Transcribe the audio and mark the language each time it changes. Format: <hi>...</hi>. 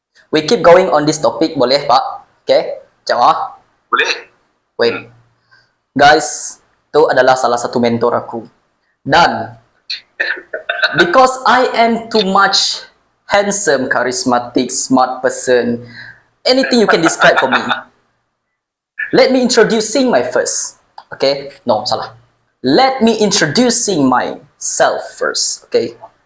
<en>We keep going on this topic,</en> <ms>boleh Pak? Okay, jawab. Boleh?</ms> <en>Wait.</en> <ms>Guys, itu adalah salah satu mentor aku.</ms> <en>Dan because I am too much handsome, charismatic, smart person, anything you can describe for me. Let me introducing my first. Okay? No, salah. Let me introducing myself first. Okay?</en>